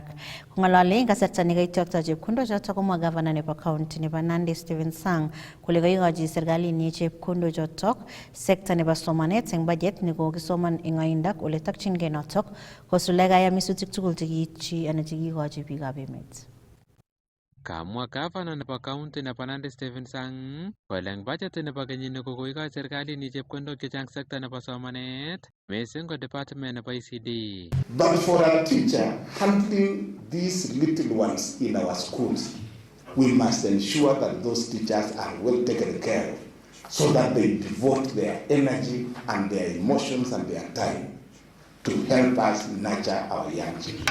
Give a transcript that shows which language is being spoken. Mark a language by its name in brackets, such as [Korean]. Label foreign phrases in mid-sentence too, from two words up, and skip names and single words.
[Kalenjin] Kong'alali eng kasarta nekaityakta chepkondok chotok komwa governor nebo county nebo Nandi Stephen Sang kole kaikochi serikalinyi chepkondok chotok sekta nebo somanet eng budget nekokisoman eng oindo ole tokchingei notok kosuldae kayamisutik tugul chekiityi anan chekikochi biikab emet. Kamwa gavana nebo county nebo Nandi Stephen Sang kole eng budget nebo kenyini kokoikochi serikalit chepkondok chechang sekta nebo somanet mising ko department nebo ICD. [English] But for a teacher handling these little ones in our schools, we must ensure that those teachers are well taken care of so that they devote their energy and their emotions and their time to help us nurture our young children.